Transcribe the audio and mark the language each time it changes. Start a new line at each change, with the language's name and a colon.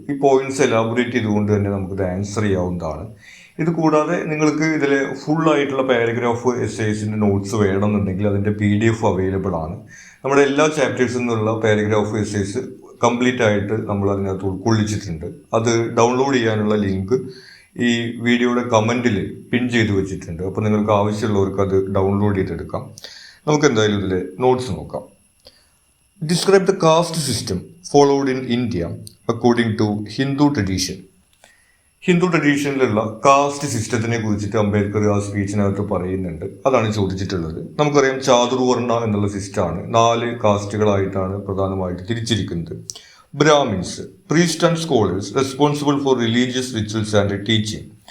Malayalam: ഈ points elaborate ചെയ്തുകൊണ്ട് തന്നെ നമുക്കിത് ആൻസർ ചെയ്യാവുന്നതാണ്. ഇത് കൂടാതെ നിങ്ങൾക്ക് ഇതിൽ ഫുൾ ആയിട്ടുള്ള പാരഗ്രാഫ് എസ്സേസിൻ്റെ നോട്ട്സ് വേണമെന്നുണ്ടെങ്കിൽ അതിൻ്റെ PDF അവൈലബിൾ ആണ്. നമ്മുടെ എല്ലാ ചാപ്റ്റേഴ്സിൽ നിന്നുള്ള പാരഗ്രാഫ് എസ്സേസ് കംപ്ലീറ്റ് ആയിട്ട് നമ്മൾ അതിനകത്ത് ഉൾക്കൊള്ളിച്ചിട്ടുണ്ട്. അത് ഡൗൺലോഡ് ചെയ്യാനുള്ള ലിങ്ക് ഈ വീഡിയോയുടെ കമൻറ്റിൽ പിൻ ചെയ്ത് വെച്ചിട്ടുണ്ട്. അപ്പോൾ നിങ്ങൾക്ക് ആവശ്യമുള്ളവർക്ക് അത് ഡൗൺലോഡ് ചെയ്തെടുക്കാം. നമുക്ക് എന്തായാലും ഇതിൽ നോട്ട്സ് നോക്കാം.
English: Describe the caste system followed in India according to Hindu tradition.
Malayalam: Hindu ട്രഡീഷനിലുള്ള cast സിസ്റ്റത്തിനെ കുറിച്ചിട്ട് അംബേദ്കർ ആ സ്പീച്ചിനകത്ത് പറയുന്നുണ്ട്. അതാണ് ചോദിച്ചിട്ടുള്ളത്. നമുക്കറിയാം ചാതുർവർണ്ണ എന്നുള്ള സിസ്റ്റമാണ്. 4 കാസ്റ്റുകളായിട്ടാണ് പ്രധാനമായിട്ട് തിരിച്ചിരിക്കുന്നത്.
English: Brahmins, priest and scholars responsible for religious rituals and teaching.